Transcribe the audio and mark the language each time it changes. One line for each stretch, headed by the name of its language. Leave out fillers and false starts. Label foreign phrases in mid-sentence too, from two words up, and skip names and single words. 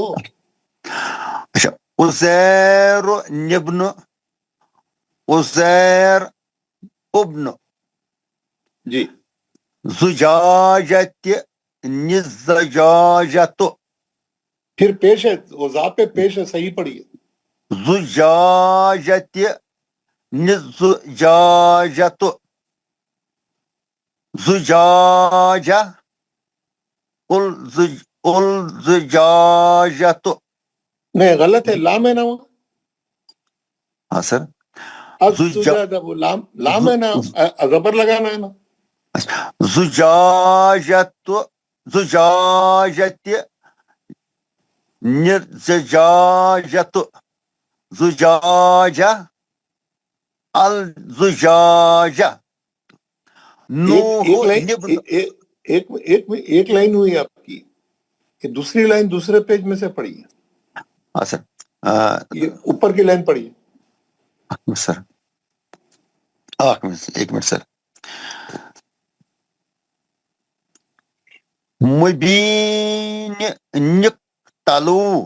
Arabic: اچھا، عزیر نبن، عزیر ابن،
Urdu: جی
Arabic: زجاجت نزجاجت،
Urdu: پھر پیش ہے، وہ ذات پہ پیش ہے، صحیح پڑھیے.
Arabic: زجاجت نزجاجت، زجاجہ الزجاجت.
Urdu: نہیں غلط ہے، لام ہے نا وہ. ہاں سر، الزجاجہ، وہ لام ہے نا، زبر لگانا ہے نا.
Arabic: زجاجت، زجاجت نزجاجت، زجاجہ الزجاجہ. نوح نبن،
Urdu: ایک لائن ہوئی آپ کی، یہ دوسری لائن دوسرے پیج میں سے پڑھیے. ہاں سر، یہ اوپر کی لائن پڑھیے. سر ایک منٹ سر.
Arabic: مبین نقتلو.